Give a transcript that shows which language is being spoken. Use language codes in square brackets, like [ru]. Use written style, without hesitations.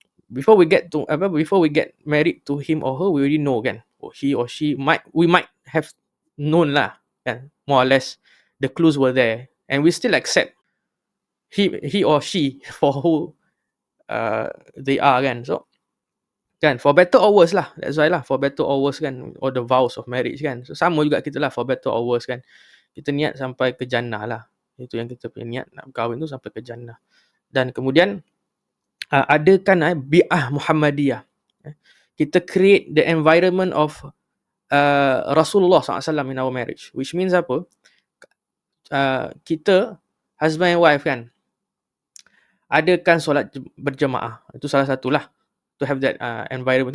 [en] Before we get married to him or her, we already know kan, or he or she we might have known lah kan, more or less the clues were there, and we still accept he or she for who they are kan. So kan, for better or worse lah, that's why lah, for better or worse kan, or the vows of marriage kan. [ms] So sama juga kita lah, [en] for better or worse [ms] kan, kita niat sampai ke jannah lah. Itu yang kita punya niat, nak berkahwin tu sampai ke jannah. Dan kemudian adakan bi'ah Muhammadiyah. [en] Kita create the environment of Rasulullah SAW in our marriage, which means apa, kita husband and wife kan, [ms] adakan solat berjemaah. Itu salah satulah, [en] to have that environment.